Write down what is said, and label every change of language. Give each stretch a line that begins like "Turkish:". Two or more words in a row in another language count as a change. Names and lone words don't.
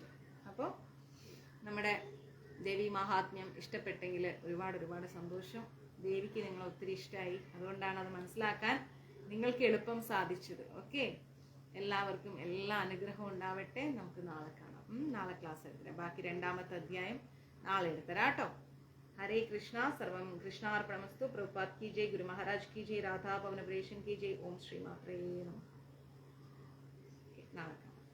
Malayalam: അപ്പോൾ നമ്മുടെ ദേവി മഹാത്മ്യം ഇഷ്ടപ്പെട്ടെങ്കിൽ ഒരുപാട് സന്തോഷം. ദേവിക്ക് നിങ്ങൾ ഒത്തിരി ഇഷ്ടമായി, അതുകൊണ്ടാണ് അത് മനസ്സിലാക്കാൻ നിങ്ങൾക്ക് എളുപ്പം സാധിച്ചത്. ഓക്കെ. എല്ലാവർക്കും എല്ലാ അനുഗ്രഹവും ഉണ്ടാവട്ടെ. നമുക്ക് നാളെ കാണാം. നാളെ ക്ലാസ് എടുത്തരാം. ബാക്കി രണ്ടാമത്തെ അധ്യായം നാളെ എടുത്തരാം കേട്ടോ.
Sanskrit: हरे कृष्णा, सर्वं कृष्णार्पणमस्तु।
Hindi: प्रभुपाद की जय, गुरु महाराज की जय, राधा पवन की जय।
Sanskrit: ओम श्री मात्रे नमः।